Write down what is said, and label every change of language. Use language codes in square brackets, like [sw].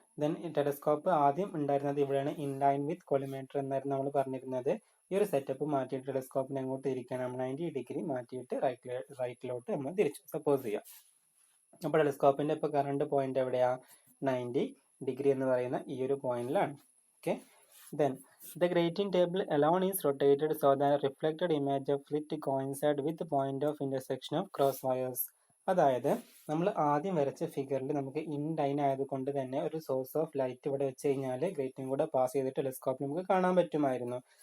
[ml] Then telescope ആദ്യം ഉണ്ടായിരുന്നത് ഇവിടെയാണ്, [en] in line with collimator [ml] എന്നായിരുന്നു നമ്മൾ പറഞ്ഞിരുന്നത്. ഈ ഒരു സെറ്റപ്പ് മാറ്റിയിട്ട് ടെലസ്കോപ്പിനെ അങ്ങോട്ട് തിരിക്കണം. 90 ഡിഗ്രി മാറ്റിയിട്ട് റൈറ്റിലോട്ട് നമ്മൾ തിരിച്ചു സപ്പോസ് ചെയ്യാം. അപ്പോൾ ടെലസ്കോപ്പിൻ്റെ ഇപ്പോൾ കറണ്ട് പോയിന്റ് എവിടെയാ? 90 ഡിഗ്രി എന്ന് പറയുന്ന ഈ ഒരു പോയിന്റിലാണ്. [en] Okay, then the grating table alone is rotated so that reflected image of it coincide with the point of intersection of cross wires. [ml] അതായത് നമ്മൾ ആദ്യം വരച്ച ഫിഗറിൽ നമുക്ക് ഇൻ ലൈൻ ആയതുകൊണ്ട് തന്നെ ഒരു സോഴ്സ് ഓഫ് ലൈറ്റ് ഇവിടെ വെച്ച് കഴിഞ്ഞാൽ ഗ്രേറ്റിംഗ് കൂടെ പാസ് ചെയ്തിട്ട് ടെലസ്കോപ്പ് നമുക്ക് കാണാൻ പറ്റുമായിരുന്നു.